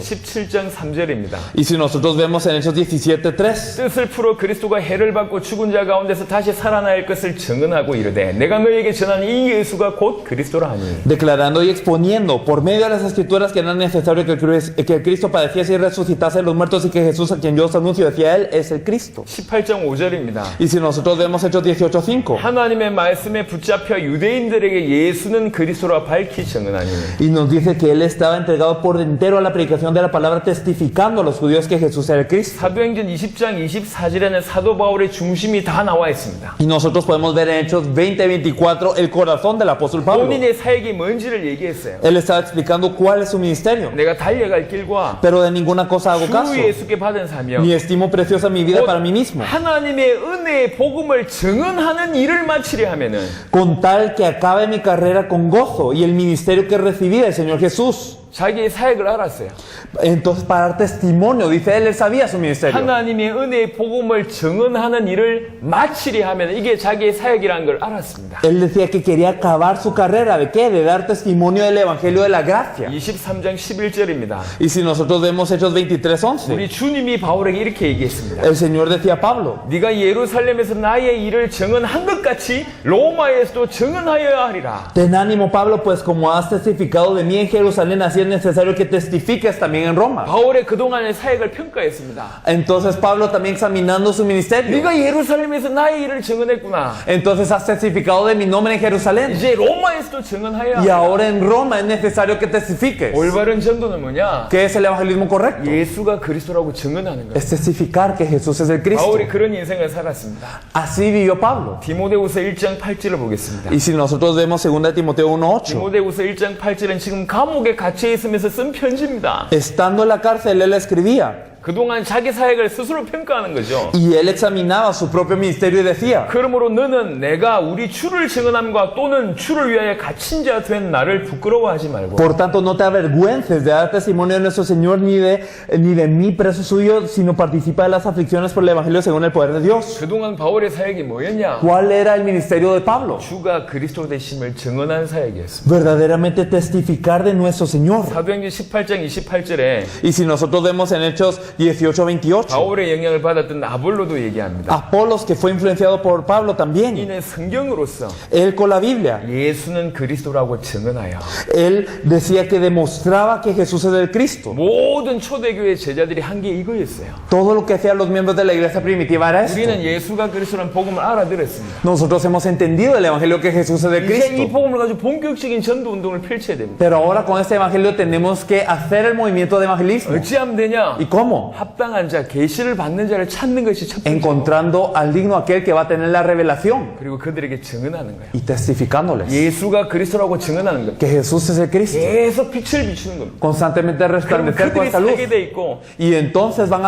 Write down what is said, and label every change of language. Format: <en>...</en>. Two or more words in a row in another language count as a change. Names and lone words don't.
<ko>17장 3절입니다.</ko> <es>Y si nosotros vemos en Hechos 17:3,</es> <ko>뜻을 풀어 그리스도가 해를 받고 죽은 자 가운데서 다시 살아날 것을 증언하고 이르되 내가 너희에게 전하는 이 예수가 곧 그리스도라 하니</ko> <es>declarando y exponiendo por medio de las escrituras que era necesario que el Cristo padeciese y resucitase de los muertos, y que Jesús, a quien yo os anuncio, decía él, es el Cristo.</es> <ko>18장 5절입니다.</ko> <es>Y si nosotros vemos Hechos 18:5,</es> <ko>하나님의 말씀에 붙잡혀 유대인들에게 예수는 그리스도라 밝히 증언하니</ko> <es>y nos dice que él estaba entregado por entero a la predicación de la palabra, testificando a los judíos que Jesús era el Cristo.</es> <ko>사도행전 20장 24절에는 사도 바울의 중심이 다 나와 있습니다.</ko> <es>Y nosotros podemos ver en Hechos 20:24 el corazón del apóstol Pablo.</es> <ko>본인의 사역이 뭔지를 얘기했어요.</ko> <es>Él estaba explicando cuál es su ministerio.</es> <ko>내가 달려갈 길과</ko> <es>Pero de ninguna cosa hago caso,</es> <ko>주 예수께 받은 사명</ko> <es>ni estimo preciosa mi vida para mí mismo,</es> <ko>하나님의 은혜의 복음을 증언하는 일을 마치려 하면은</ko> <es>con tal que acabe mi carrera con gozo y el ministerio que recibí del Señor Jesús.</es> <ko>자기의 사역을 알았어요.</ko> <es>Entonces, para dar testimonio, dice él sabía su ministerio.</es> <ko>하나님의 은혜의 복음을 증언하는 일을 마치려 하면 이게 자기의 사역이라는 걸 알았습니다.</ko> <es>Él decía que quería acabar su carrera. ¿De qué? De dar testimonio del evangelio de la gracia.</es> <ko>23장 11절입니다.</ko> <es>Y si nosotros vemos Hechos 23:11,</es> <ko>우리 주님이 바울에게 이렇게 얘기했습니다.</ko> <es>el Señor decía a Pablo,</es> <ko>네가 예루살렘에서 나의 일을 증언한 것 같이 로마에서도 증언하여야 하리라.</ko> <es>ten ánimo, Pablo, pues como has testificado de mí en Jerusalén, así es necesario que testifiques también en Roma.</es> <ko>바울의 그동안의 사역을 평가했습니다.</ko> <es>Entonces Pablo, también examinando su ministerio,</es> <ko>네가 예루살렘에서 나의 일을 증언했구나.</ko> <es>entonces has testificado de mi nombre en Jerusalén,</es> <ko>이제 로마에서도 증언하여야</ko> <es>y</es> <ko>하리라.</ko> <es>ahora en Roma es necesario que testifiques.</es> <ko>올바른 전도는 뭐냐?</ko> <es>¿Qué es el evangelismo correcto?</es> <ko>예수가 그리스도라고 증언하는 거예요.</ko> <es>Es testificar que Jesús es el Cristo.</es> <ko>바울이 그런 인생을 살았습니다.</ko> <es>Así vivió Pablo.</es> <ko>디모데후서 1장 8절을 보겠습니다.</ko> <es>Y si nosotros vemos 2 Timoteo 1:8,</es> <ko>디모데후서 1장 8절은 지금 감옥에 갇혀 있으면서 쓴 편지입니다.</ko> <es>estando en la cárcel él escribía,</es> <ko>그동안 자기 사역을 스스로 평가하는 거죠.</ko> <es>y él examinaba su propio ministerio y decía,</es> <ko>그러므로 너는 내가 우리 주를 증언함과 또는 주를 위하여 갇힌 자 된 나를 부끄러워하지 말고</ko> <es>por tanto no te avergüences de dar testimonio de nuestro Señor ni de mí preso suyo, sino participa de las aflicciones por el evangelio según el poder de Dios.</es> <ko>그동안 바울의 사역이 뭐였냐?</ko> <es>¿Cuál era el ministerio de Pablo?</es> <ko>주가 그리스도 되심을 증언한 사역이었습니다.</ko> <es>Verdaderamente testificar de nuestro Señor.</es> <ko>사도행전 18장 28절에</ko> <es>Y si nosotros vemos en Hechos 18:28,</es> <ko>바울의 영향을 받았던 아볼로도 얘기합니다.</ko> <es>Apolos, que fue influenciado por Pablo también,</es> <ko>이는 성경으로서</ko> <es>él con la Biblia,</es> <ko>예수는 그리스도라고 증언하여</ko> <es>él decía que demostraba que Jesús es el Cristo.</es> <ko>모든 초대교회 제자들이 한 게 이거였어요.</ko> <es>Todo lo que hacían los miembros de la iglesia primitiva era esto.</es> <ko>우리는 예수가 그리스도라는 복음을 알아들었습니다.</ko> <es>Nosotros hemos entendido el evangelio que Jesús es el</es> <ko>이제 이</ko> <es>Cristo.</es> <ko>복음을 가지고 본격적인 전도 운동을 펼쳐야 됩니다.</ko> <es>Pero ahora con este evangelio tenemos que hacer el movimiento de evangelismo.</es> <ko>어찌하면 되냐?</ko> <es>¿Y cómo?</es> <ko>합당한 자, 계시를 받는 자를 찾는 것이 첫 번째.</ko> <es>Encontrando al digno aquel que va a tener la revelación</es> <ko>그리고 그들에게 증언하는 거예요.</ko> <es>y testificándoles</es> <ko>예수가 그리스도라고 증언하는 겁니다.</ko> <es>que Jesús es el Cristo.</es> <ko>계속 빛을 비추는 겁니다.</ko> <es>Constantemente</es> <ko>그럼</ko> <es>resplandecer con</es> <ko>그들이</ko> <es>esta luz.</es> <ko>살게 돼 있고</ko> <es>Y entonces van a</es>